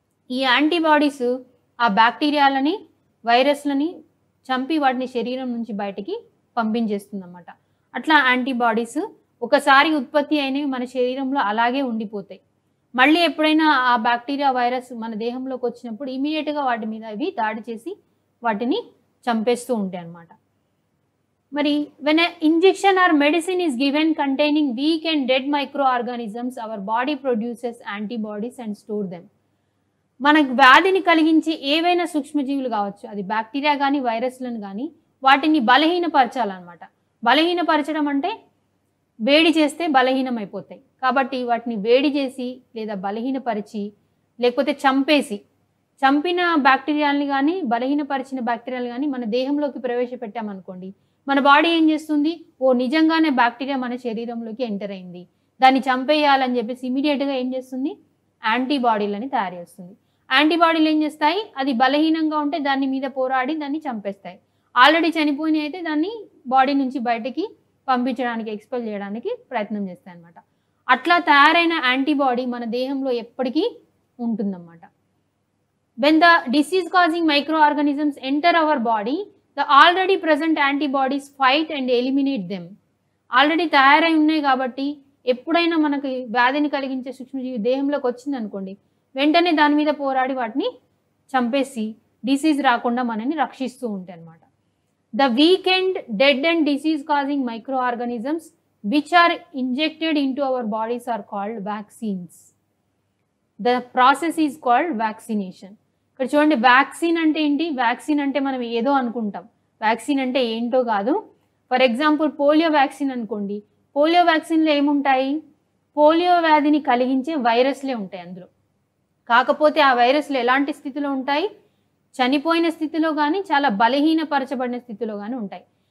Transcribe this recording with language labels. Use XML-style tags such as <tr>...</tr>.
<te>ఈ యాంటీబాడీస్ ఆ బ్యాక్టీరియాలని, వైరస్లని చంపి వాటిని శరీరం నుంచి బయటికి పంపించేస్తుంది అన్నమాట. అట్లా యాంటీబాడీస్ ఒకసారి ఉత్పత్తి అయినవి మన శరీరంలో అలాగే ఉండిపోతాయి. మళ్ళీ ఎప్పుడైనా ఆ బ్యాక్టీరియా, వైరస్ మన దేహంలోకి వచ్చినప్పుడు ఇమీడియట్గా వాటి మీద ఇవి దాడి చేసి వాటిని చంపేస్తూ ఉంటాయి అన్నమాట.</te> <en>మరి when an injection or medicine is given containing weak and dead microorganisms, our body produces antibodies and store them.</en> <te>మనకు వ్యాధిని కలిగించే ఏవైనా సూక్ష్మజీవులు కావచ్చు, అది బ్యాక్టీరియా కానీ వైరస్లను కానీ వాటిని బలహీనపరచాలన్నమాట. బలహీనపరచడం అంటే వేడి చేస్తే బలహీనమైపోతాయి. కాబట్టి వాటిని వేడి చేసి లేదా బలహీనపరిచి లేకపోతే చంపేసి, చంపిన బ్యాక్టీరియాలని కానీ బలహీనపరిచిన బ్యాక్టీరియాలు కానీ మన దేహంలోకి ప్రవేశపెట్టామనుకోండి, మన బాడీ ఏం చేస్తుంది, ఓ నిజంగానే బ్యాక్టీరియా మన శరీరంలోకి ఎంటర్ అయింది, దాన్ని చంపేయాలని చెప్పేసి ఇమీడియట్గా ఏం చేస్తుంది, యాంటీబాడీలని తయారు చేస్తుంది. యాంటీబాడీలు ఏం చేస్తాయి, అది బలహీనంగా ఉంటే దాని మీద పోరాడి దాన్ని చంపేస్తాయి. ఆల్రెడీ చనిపోయినాయి అయితే దాన్ని బాడీ నుంచి బయటకి పంపించడానికి, ఎక్స్పెల్ చేయడానికి ప్రయత్నం చేస్తాయి అన్నమాట. అట్లా తయారైన యాంటీబాడీ మన దేహంలో ఎప్పటికీ ఉంటుందన్నమాట.</te> <en>When the disease causing microorganisms enter our body, the already present antibodies fight and eliminate them.</en> <te>Already తయారై ఉన్నాయి కాబట్టి ఎప్పుడైనా మనకి వ్యాధిని కలిగించే సూక్ష్మజీవి దేహంలోకి వచ్చింది అనుకోండి, వెంటనే దాని మీద పోరాడి వాటిని చంపేసి డిసీజ్ రాకుండా మనని రక్షిస్తూ ఉంటాయి అన్నమాట.</te> <en>The weakened, dead and disease causing microorganisms which are injected into our bodies are called vaccines. The process is called vaccination.</en> <te>ఇక్కడ చూడండి, వ్యాక్సిన్ అంటే ఏంటి? వ్యాక్సిన్ అంటే మనం ఏదో అనుకుంటాం, వ్యాక్సిన్ అంటే ఏంటో కాదు. ఫర్ ఎగ్జాంపుల్ పోలియో వ్యాక్సిన్ అనుకోండి, పోలియో వ్యాక్సిన్లో ఏముంటాయి, పోలియో వ్యాధిని కలిగించే వైరస్లే ఉంటాయి అందులో. కాకపోతే ఆ వైరస్లు ఎలాంటి స్థితిలో ఉంటాయి, చనిపోయిన స్థితిలో కానీ చాలా బలహీనపరచబడిన స్థితిలో కానీ ఉంటాయి.</te>